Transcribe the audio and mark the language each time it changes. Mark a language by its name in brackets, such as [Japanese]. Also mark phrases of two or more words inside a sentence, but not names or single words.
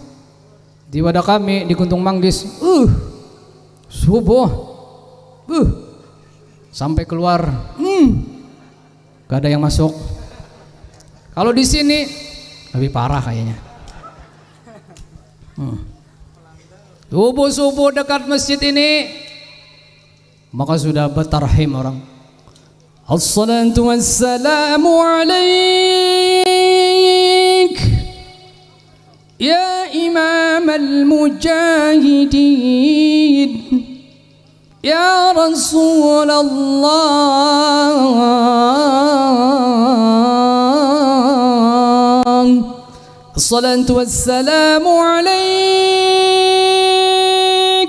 [Indonesian] Di wadah kami di Guntung Manggis, subuh, sampai keluar, gak ada yang masuk. Kalau di sini lebih parah kayaknya. Subuh-subuh dekat masjid ini, maka sudah bertarhim orang. [Arabic] الصلاة والسلام عليك يا إمام المجاهدين يا رسول الله الصلاة والسلام عليك.